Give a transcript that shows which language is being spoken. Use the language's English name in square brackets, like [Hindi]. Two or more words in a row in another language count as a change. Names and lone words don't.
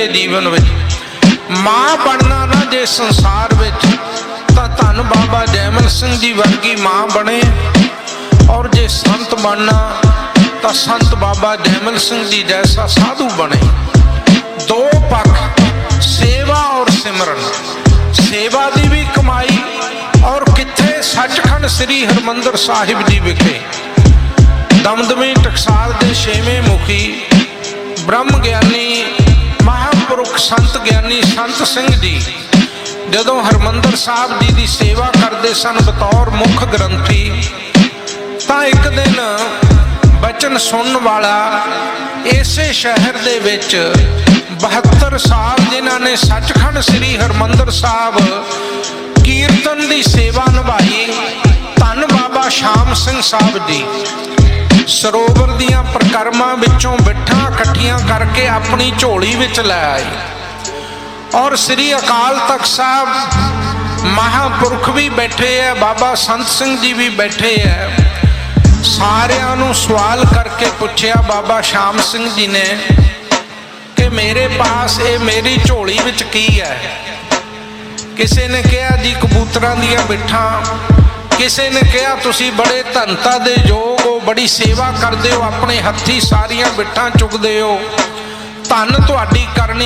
[Punjabi] ਜੀਵਨ ਵਿੱਚ ਮਾਂ ਬਣਨਾ ਨਾ ਜੇ ਸੰਸਾਰ ਵਿੱਚ, ਤਾਂ ਧੰਨ ਬਾਬਾ ਜੈਮਲ ਸਿੰਘ ਜੀ ਵਰਗੀ ਮਾਂ ਬਣੇ, ਔਰ ਜੇ ਸੰਤ ਬਣਨਾ ਤਾਂ ਸੰਤ ਬਾਬਾ ਜੈਮਲ ਸਿੰਘ ਜੀ ਜੈਸਾ ਸਾਧੂ ਬਣੇ। ਦੋ ਪੱਖ, ਸੇਵਾ ਔਰ ਸਿਮਰਨ। ਸੇਵਾ ਦੀ ਭੀ ਕਮਾਈ, ਔਰ ਕਿੱਥੇ ਸੱਚਖੰਡ ਸ੍ਰੀ ਹਰਿਮੰਦਰ ਸਾਹਿਬ ਜੀ ਵਿਖੇ ਦਮਦਮੀ ਟਕਸਾਲ ਦੇ ਛੇਵੇਂ ਮੁਖੀ ਬ੍ਰਹਮ ਗਿਆਨੀ ਮਹਾਂਪੁਰਖ ਸੰਤ ਗਿਆਨੀ ਸੰਤ ਸਿੰਘ ਜੀ ਜਦੋਂ ਹਰਿਮੰਦਰ ਸਾਹਿਬ ਜੀ ਕੀ ਸੇਵਾ ਕਰਤੇ ਸਨ ਬਤੌਰ ਮੁੱਖ ਗ੍ਰੰਥੀ, ਤਾਂ ਇੱਕ ਦਿਨ ਬਚਨ ਸੁਣਨ ਵਾਲਾ ਇਸੇ ਸ਼ਹਿਰ ਦੇ ਵਿੱਚ 72 ਸਾਲ ਜਿਨ੍ਹਾਂ ਨੇ ਸੱਚਖੰਡ ਸ੍ਰੀ ਹਰਿਮੰਦਰ ਸਾਹਿਬ ਕੀਰਤਨ ਕੀ ਸੇਵਾ ਨਿਭਾਈ, ਧੰਨ ਬਾਬਾ ਸ਼ਾਮ ਸਿੰਘ ਸਾਹਿਬ ਜੀ ਸਰੋਵਰ ਦੀਆਂ ਪਰਕਰਮਾਂ ਵਿੱਚੋਂ ਬਿੱਠਾ ਇਕੱਠੀਆਂ ਕਰਕੇ ਅਪਣੀ ਝੋਲੀ ਵਿੱਚ ਲੈ ਆਏ। ਔਰ ਸ੍ਰੀ ਅਕਾਲ ਤਖ਼ਤ ਸਾਹਿਬ ਮਹਾਂਪੁਰਖ ਭੀ ਬੈਠੇ ਹੈ, ਬਾਬਾ ਸੰਤ ਸਿੰਘ ਜੀ ਭੀ ਬੈਠੇ ਹੈ, ਸਾਰਿਆਂ ਨੂੰ ਸਵਾਲ ਕਰਕੇ ਪੁੱਛਿਆ ਬਾਬਾ ਸ਼ਾਮ ਸਿੰਘ ਜੀ ਨੇ ਕਿ ਮੇਰੇ ਪਾਸ ਇਹ ਮੇਰੀ ਝੋਲੀ ਵਿੱਚ ਕੀ ਹੈ। ਕਿਸੇ ਨੇ ਕਿਹਾ ਜੀ ਕਬੂਤਰਾਂ ਦੀਆਂ ਬਿੱਠਾਂ, ਕਿਸੇ ਨੇ ਕਿਹਾ ਤੁਸੀਂ ਬੜੇ ਧਨਤਾ ਦੇ ਯੋਗ ਹੋ, ਬੜੀ ਸੇਵਾ ਕਰਦੇ ਹੋ, ਆਪਣੇ ਹੱਥੀਂ ਸਾਰੀਆਂ ਬਿੱਠਾਂ ਚੁੱਕਦੇ ਹੋ, ਧੰਨ ਤੁਹਾਡੀ ਕਰਨੀ।